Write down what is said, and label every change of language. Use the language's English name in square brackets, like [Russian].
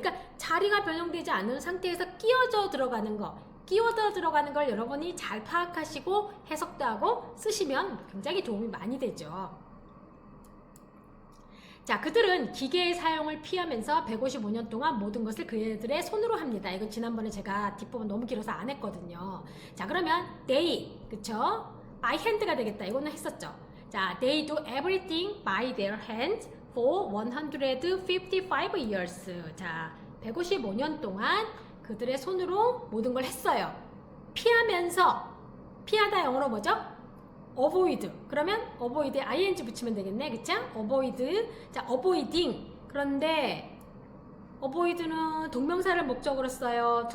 [Korean] 그러니까 자리가 변형되지 않은 상태에서 끼워져 들어가는 거, 끼워져 들어가는 걸 여러분이 잘 파악하시고 해석도 하고 쓰시면 굉장히 도움이 많이 되죠. 자, 그들은 기계의 사용을 피하면서 155년 동안 모든 것을 그들의 손으로 합니다. 이거 지난번에 제가 뒷부분 너무 길어서 안 했거든요. 자, 그러면 they, 그쵸? [English] by hand [Korean] 가 되겠다. 이거는 했었죠. [English] 자, they do everything by their hands for 155 years. [Korean] 자, 155년 동안 그들의 손으로 모든 걸 했어요. 피하면서, 피하다 영어로 뭐죠? [English] avoid. [Korean] 그러면 avoid에 ing 붙이면 되겠네. 그쵸? avoid. 자, avoiding. 그런데 avoid는 동명사를 목적으로 써요?